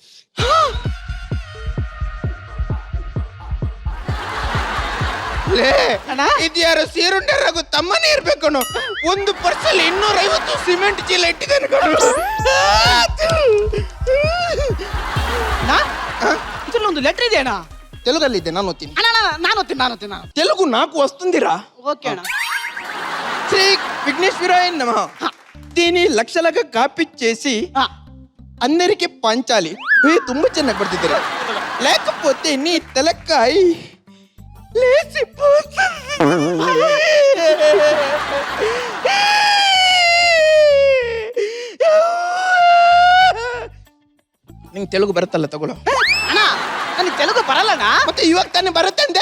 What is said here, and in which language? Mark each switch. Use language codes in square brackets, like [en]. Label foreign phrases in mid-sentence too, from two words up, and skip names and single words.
[kn] ಇದ್ಯಾರು ಸೀರುಂಡೆ ರಘು ತಮ್ಮನೇ ಇರ್ಬೇಕಣೋ. 1 ಪರ್ಸಲ್ಲಿ 250 ಸಿಮೆಂಟ್ ಚೀಲ ಇಟ್ಟಿದ್ದಾನೆ ಕಣೋ. ಇದ್ರಲ್ಲಿ ಒಂದು ಲೆಟರ್ ಇದೆ ಅಣ್ಣ. ತೆಲುಗಲ್ಲಿದೆ, ನಾನು ಓದ್ತೀನಿ. ಅಣ್ಣ ನಾನು ಓದ್ತೀನಿ. [te] తెలుగు నాకు వస్తుందిరా. ఓకే అಣ್ಣ. శ్రీ విఘ్నేశ్వరాయ నమః. దీని లక్షలుగా కాపీ చేసి అందరికి పంచాలి. [kn] ತುಂಬಾ ಚೆನ್ನಾಗಿ ಬರ್ತಿದ್ದಾರೆ. [te] లేకపోతే నీ తలకాయ [kn] ನಿಂಗೆ ತೆಲುಗು ಬರುತ್ತಲ್ಲ, ತಗೊಳ್ಳೋ. ಅಣ್ಣ ನನಗೆ ತೆಲುಗು ಬರಲ್ಲಣ್ಣ. ಮತ್ತೆ ಇವಾಗ ತಾನೇ ಬರುತ್ತೆ ಅಂದೆ.